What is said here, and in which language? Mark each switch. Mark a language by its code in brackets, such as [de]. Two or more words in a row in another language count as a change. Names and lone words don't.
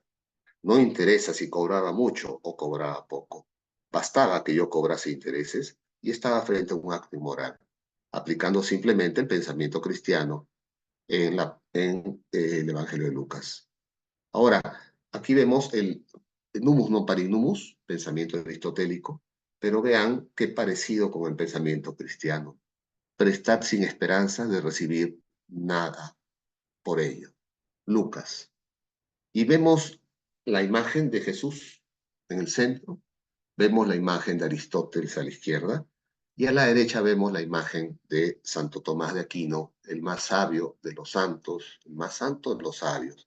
[es] No interesa si cobraba mucho o cobraba poco. Bastaba que yo cobrase intereses y estaba frente a un acto inmoral, aplicando simplemente el pensamiento cristiano en el Evangelio de Lucas. Ahora, aquí vemos el [la] numus non parinumus, [es] pensamiento aristotélico, pero vean qué parecido con el pensamiento cristiano. Prestad sin esperanza de recibir nada por ello. Lucas. Y vemos la imagen de Jesús en el centro, vemos la imagen de Aristóteles a la izquierda, y a la derecha vemos la imagen de Santo Tomás de Aquino, el más sabio de los santos, el más santo de los sabios.